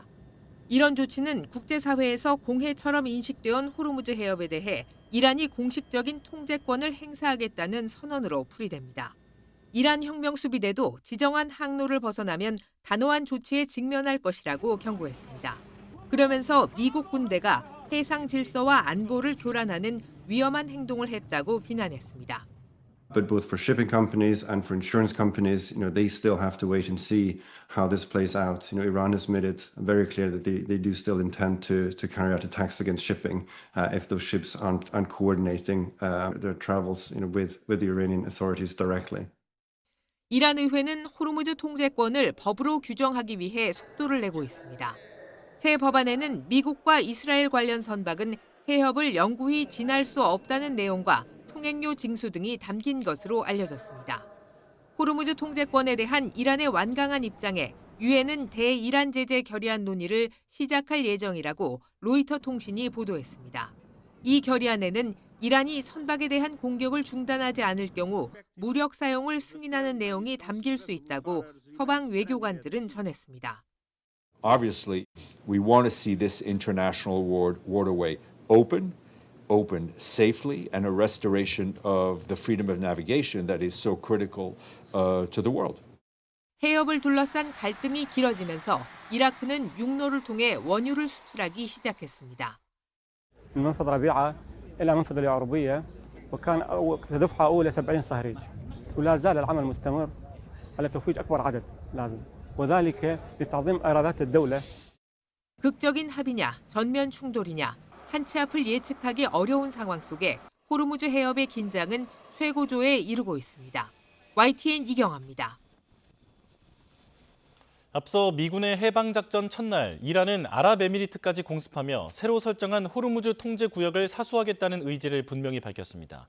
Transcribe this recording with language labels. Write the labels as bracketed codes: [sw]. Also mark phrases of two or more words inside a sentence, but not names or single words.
[ko] 이런 조치는 국제사회에서 공해처럼 인식되어 호르무즈 해협에 대해 이란이 공식적인 통제권을 행사하겠다는 선언으로 풀이됩니다. 이란 혁명수비대도 지정한 항로를 벗어나면 단호한 조치에 직면할 것이라고 경고했습니다. 그러면서 미국 군대가 해상 질서와 안보를 교란하는 위험한 행동을 했다고 비난했습니다. [en] But both for shipping companies and for insurance companies, they still have to wait and see how this plays out. Iran has made it very clear that they do still intend to carry out attacks against shipping if those ships aren't coordinating their travels with the Iranian authorities directly. [ko] 이란 의회는 호르무즈 통제권을 법으로 규정하기 위해 속도를 내고 있습니다. 새 법안에는 미국과 이스라엘 관련 선박은 해협을 영구히 지날 수 없다는 내용과 통행료 징수 등이 담긴 것으로 알려졌습니다. 호르무즈 통제권에 대한 이란의 완강한 입장에 유엔은 대이란 제재 결의안 논의를 시작할 예정이라고 로이터 통신이 보도했습니다. 이 결의안에는 이란이 선박에 대한 공격을 중단하지 않을 경우 무력 사용을 승인하는 내용이 담길 수 있다고 서방 외교관들은 전했습니다. [en] Obviously, we want to see this international waterway opened safely, and a restoration of the freedom of navigation that is so critical to the world. [ko] 해협을 둘러싼 갈등이 길어지면서 이라크는 육로를 통해 원유를 수출하기 시작했습니다. [ar] من منفذ ربيعة إلى منفذ اليعربية وكان كدفعة أولى 70 صهريج ولا زال العمل مستمر على توفير أكبر عدد لازم وذلك لتعظيم إيرادات الدولة. [ko] 극적인 합의냐, 전면 충돌이냐, 한 치 앞을 예측하기 어려운 상황 속에 호르무즈 해협의 긴장은 최고조에 이르고 있습니다. YTN 이경아입니다. 앞서 미군의 해방작전 첫날 이란은 아랍에미리트까지 공습하며 새로 설정한 호르무즈 통제 구역을 사수하겠다는 의지를 분명히 밝혔습니다.